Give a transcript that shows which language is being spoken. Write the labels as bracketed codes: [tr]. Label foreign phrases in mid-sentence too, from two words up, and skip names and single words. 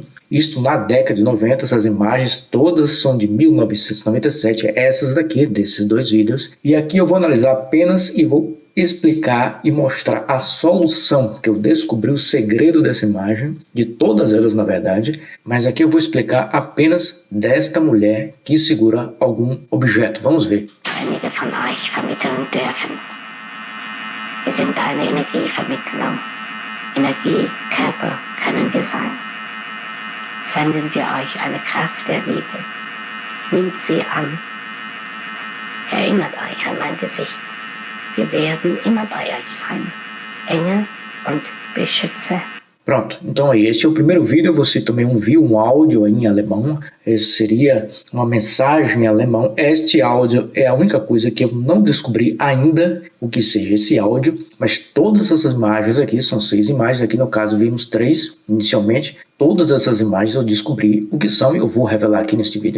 [pt] Isto na década de 90, essas imagens todas são de 1997, essas daqui, desses 2 vídeos. E aqui eu vou analisar apenas e vou explicar e mostrar a solução, que eu descobri o segredo dessa imagem, de todas elas na verdade, mas aqui eu vou explicar apenas desta mulher que segura algum objeto. Vamos ver. [de] Einige von euch vermitteln dürfen. Wir sind eine Energievermittlung. Energiekörper können wir sein. Senden wir euch eine Kraft der Liebe. Nehmt sie an. Erinnert euch an mein Gesicht. Wir werden immer bei euch sein. Engel und Beschützer. [pt] Pronto, então aí, este é o primeiro vídeo, você também ouviu um áudio em alemão, esse seria uma mensagem em alemão. Este áudio é a única coisa que eu não descobri ainda o que seja esse áudio, mas todas essas imagens aqui, são 6 imagens, aqui no caso vimos 3 inicialmente, todas essas imagens eu descobri o que são e eu vou revelar aqui neste vídeo.